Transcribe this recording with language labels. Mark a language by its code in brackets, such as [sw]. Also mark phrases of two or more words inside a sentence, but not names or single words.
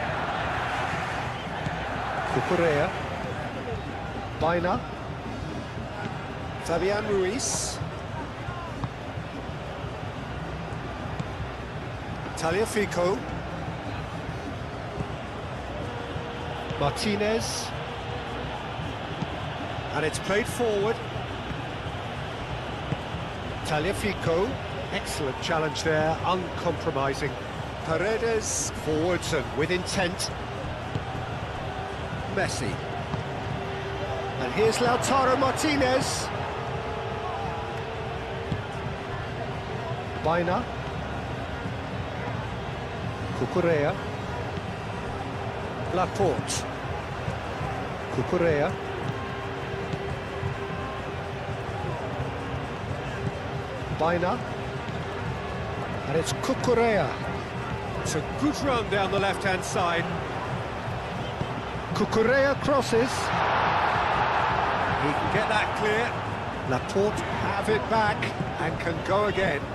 [en] Cucurella. Baina. Fabian Ruiz. Tagliafico. Martinez. And it's played forward. Tagliafico. Excellent challenge there, uncompromising. Paredes forwards and with intent. Messi. And here's Lautaro Martinez. Baina. Cucurella. Laporte. Cucurella. Baina. And it's Cucurella. It's a good run down the left-hand side. Cucurella crosses. He can get that clear. Laporte have it back and can go again.